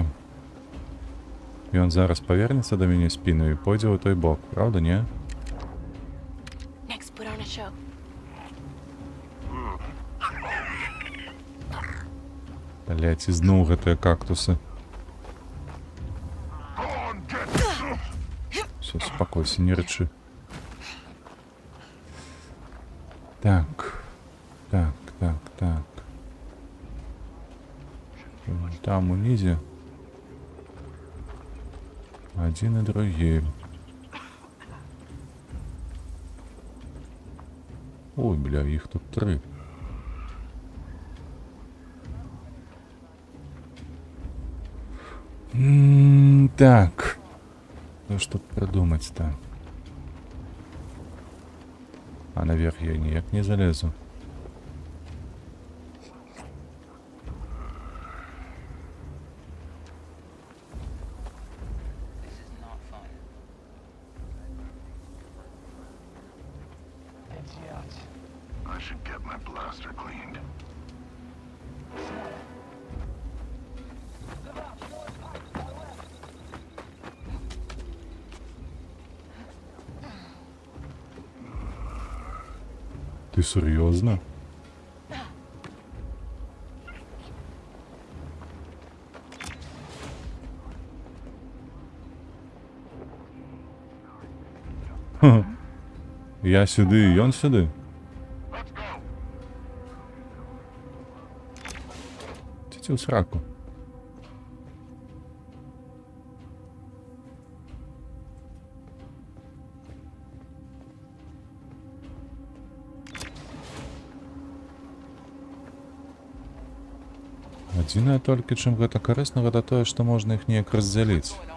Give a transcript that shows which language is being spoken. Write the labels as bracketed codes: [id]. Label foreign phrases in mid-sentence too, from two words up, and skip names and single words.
[be] Ён зараз павернецца да мяне спінаю і пойдзе ў той бок, правда, не? [en] Next, put on a show. [be] Блять, ізноў гэтыя кактусы. Все, спакойся, не рычы. Так. Так. Там унізе. Один і другі. [uk] Ой, бля, їх тут 3. Так. [ru] Ну что тут придумать-то? А наверх я [be] ніяк не залезу. [en] I should get my blaster cleaned. [uk] Ти серйозно? Ха. [be] Я сюди, і ён сюди. Ці у сраку. Адзінае толькі, чым гэта карысна, гэта тое, што можна іх неяк раздзяліць.